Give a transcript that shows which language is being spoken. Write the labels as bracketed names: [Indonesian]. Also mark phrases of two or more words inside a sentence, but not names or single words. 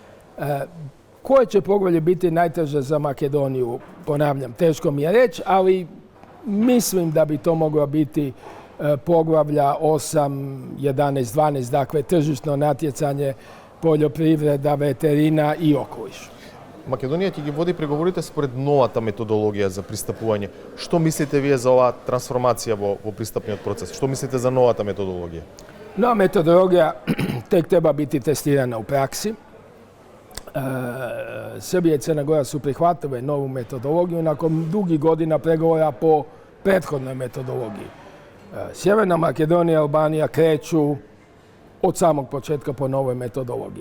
[Croatian] Koje će poglavlje biti najteže za Makedoniju? Ponavljam, teško mi je reći, ali mislim da bi to mogla biti poglavlja 8, 11, 12, dakle tržišno natjecanje, poljoprivreda, veterina i okoliš. [Macedonian] Македонија ќе ги води преговорите според новата методологија за пристапување. Што мислите вие за оваа трансформација во пристапниот процес? Што мислите за новата методологија? [Croatian] Nova metodologija tek treba biti testirana u praksi. Srbija i Crna Gora su prihvatile novu metodologiju nakon dugih godina pregovora po prethodnoj metodologiji. Sjeverna Makedonija i Albanija kreću od samog početka po novoj metodologiji.